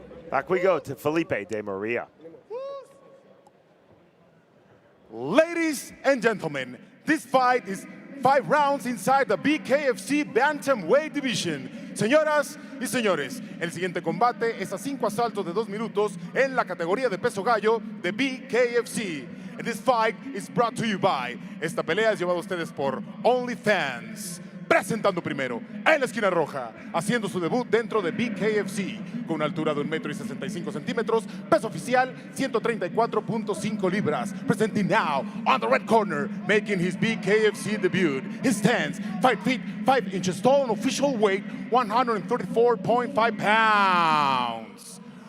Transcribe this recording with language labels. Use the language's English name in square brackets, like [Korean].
[English] Back we go to Felipe de Maria. Ladies and gentlemen, this fight is 5 rounds inside the BKFC Bantamweight Division. [Spanish] Señoras y señores, el siguiente combate es a 5 asaltos de 2 minutos en la categoría de peso gallo de BKFC. [English] And this fight is brought to you by, [Spanish] esta pelea es llevada a ustedes por [English] OnlyFans. [Spanish] Presentando primero, en la esquina roja, haciendo su debut dentro de BKFC, con una altura de 1,65 m, peso oficial 134.5 libras. [English] Presenting now, on the red corner, making his BKFC debut. His stance, 5 feet, 5 inches tall, and official weight, 134.5 pounds.